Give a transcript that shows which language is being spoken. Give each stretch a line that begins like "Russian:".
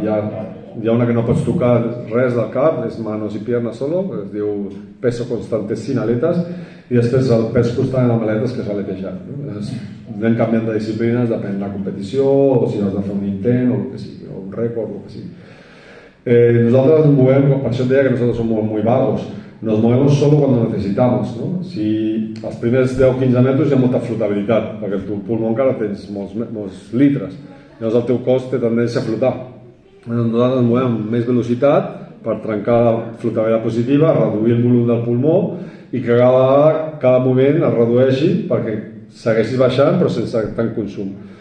Catalan: Hi ha una que no pots tocar res del cap, és
Spanish: manos i piernas solo,
Catalan: es diu
Spanish: peso constante sin aletes,
Catalan: i després el pes constant amb aletes que és aletejat. Anem canviant de disciplines, depèn de la competició, o si has de fer un intent, o el que sigui, o un rècord, o el que sigui.
Spanish: Nosotros nos movemos, por eso te diría que nosotros somos muy vagos, nos movemos solo cuando necesitamos, ¿no?
Catalan: Si als primers 10-15 metres hi ha molta flotabilitat, perquè el teu pulmó encara tens molts litres, llavors el teu cos té tendència a flotar. Nosaltres ens movem amb més velocitat per trencar la flotabilitat positiva, reduir el volum del pulmó i que cada moment es redueixi perquè segueixis baixant però sense tant consum.